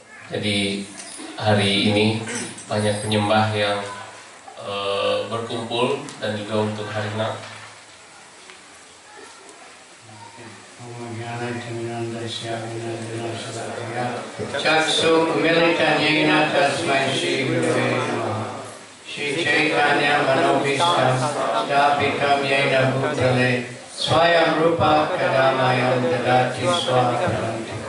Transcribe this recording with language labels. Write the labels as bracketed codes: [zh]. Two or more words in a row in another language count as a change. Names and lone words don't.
[id] Jadi hari ini banyak penyembah yang berkumpul dan juga untuk hari ini. [sa] Chaksu militanyena tasmai Shri Gurave Namaha. Shri Chaitanya Manobhishtam Sthapitam Yena Bhutale Swayam Rupa Kadamayam Dadati Swakarantika.